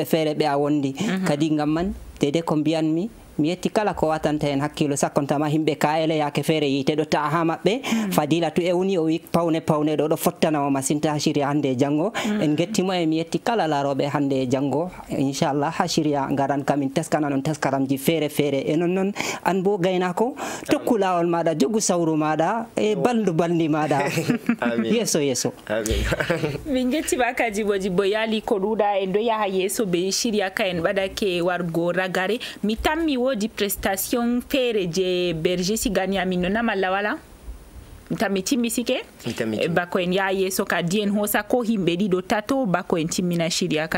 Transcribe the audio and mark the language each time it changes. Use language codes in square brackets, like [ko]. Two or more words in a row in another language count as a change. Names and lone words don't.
[ff] feere ɓe a wondi kadi ngam man dede ko mbiyanmi mi yetti kala ko watanta en hakkilo sakkontama himɓe kaele yake feere yite ɗo ta'a ha maɓɓe Fadila to ewni o wi pawne ɗo fottanamo masinta ha shirya hande janggo en gettimo e mi yetti kala laroɓe hande janggo inchallah ha shirya garan kamin teskana non teskaramji feere feere e nonnoon an bo gaynako tokku lawol maɗa jogu sawru maɗa e baldu bandi maɗa yeeso min gettima kadi Modibbo yaali ko ɗuɗa en ɗo yaha yeeso be shirya ka en ɓaɗake wargo ragare mi tammi woodi prestation feere je berger sigani amin no namalla wala mi timmi sike bako en yaha yeeso kadi en hosa ko himɓe ɗiɗo tato bako en timmina shirya ka.